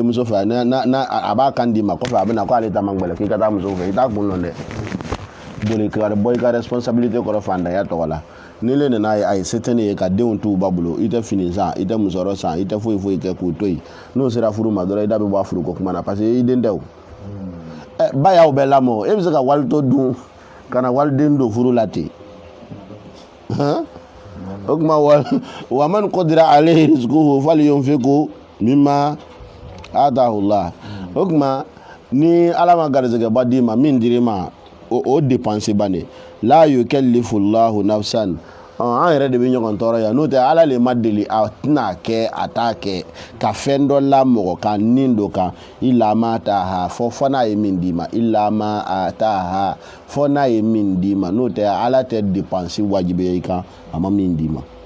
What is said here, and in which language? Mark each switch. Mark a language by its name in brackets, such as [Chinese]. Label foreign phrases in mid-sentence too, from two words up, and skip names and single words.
[Bambara] denmuso fɛ a b'a kan d'i ma kɔfɛ a bɛ na ko ale ta man gbɛlɛ k'i ka taa muso fɛ i t'a kun dɔn dɛ boli ka bɔ i ka responsabilité kɔrɔ fantanya tɔgɔ la ni le nana a ye se tɛ ne ye ka denw t'u ba bolo i tɛ fini san i tɛ musɔrɔ san i tɛ foyi foyi kɛ k'u to yen n'o sera furu ma dɔrɔn i da bɛ bɔ a furu ko kuma na [French] parce que [Bambara] i den tɛ o ba y'aw bɛɛ lamɔ e bɛ se ka walito dun ka na waliden don furu la ten o tuma [Arabic] ومن قدر عليه رزقه فلينفق مما آتاه الله [Bambara] o tuma ni ala ma garizɛgɛba d'i ma min dir'i ma o dépense bannen la [Arabic] يكلف الله نفسا [Bambara] an yɛrɛ de bɛ ɲɔgɔn tɔɔrɔ yan n'o tɛ ala le ma deli a tɛna kɛ a t'a kɛ ka fɛn dɔ la mɔgɔ kan nin dɔ kan [Arabic] إلا ما آتاها [Bambara] fɔ n'a ye min d'i ma [Arabic] إلا ما آتاها [Bambara] fɔ n'a ye min d'i ma n'o tɛ ala tɛ dépense wajibiya i kan a ma min d'i ma